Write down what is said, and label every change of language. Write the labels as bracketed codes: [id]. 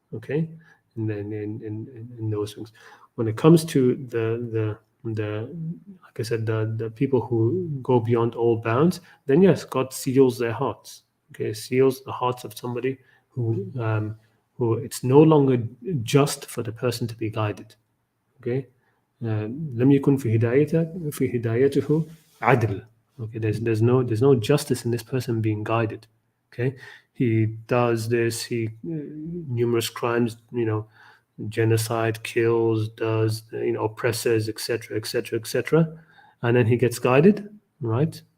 [en] Okay, and then in those things, when it comes to the like I said, the people who go beyond all bounds, then yes, God seals their hearts. Okay, seals the hearts of somebody who it's no longer just for the person to be guided. [ar] Okay, لم يكن في هدايته عدل. [en] Okay, there's no justice in this person being guided. Okay, he does this, numerous crimes, genocide, kills, does, oppressors, etc., etc., etc., and then he gets guided, right?